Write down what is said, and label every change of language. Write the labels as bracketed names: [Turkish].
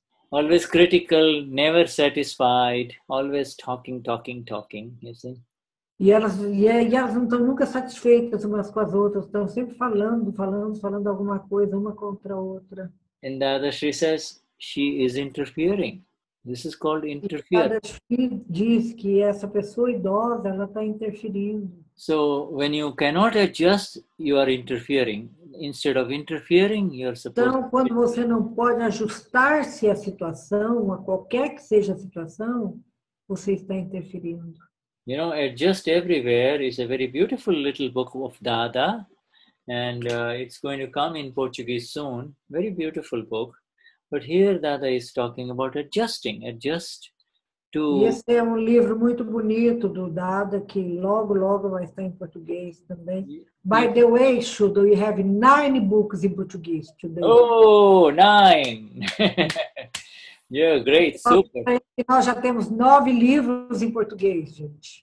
[English] Always critical, never satisfied, always talking, you see. [Portuguese] E elas não estão nunca satisfeitas umas com as outras, estão sempre falando alguma coisa, uma contra a outra. [English] And the other, she says, she is interfering. This is called interfere. [Portuguese] Diz que essa pessoa idosa, ela está interferindo. [English] So when you cannot adjust, you are interfering. Instead of interfering, you are supposed [Portuguese] Então, quando você não pode ajustar-se à situação, a qualquer que seja a situação, você está interferindo. [English] You know, Adjust Everywhere is a very beautiful little book of Dada, and it's going to come in Portuguese soon. Very beautiful book. But here Dada is talking about adjusting, adjust to... [Portuguese] E esse é um livro muito bonito do Dada, que logo vai estar em português também. [English] By the way, Shuddha, we have 9 books in Portuguese today. Oh, 9! Yeah, great, super. [Portuguese] Nós já temos 9 livros em português, gente.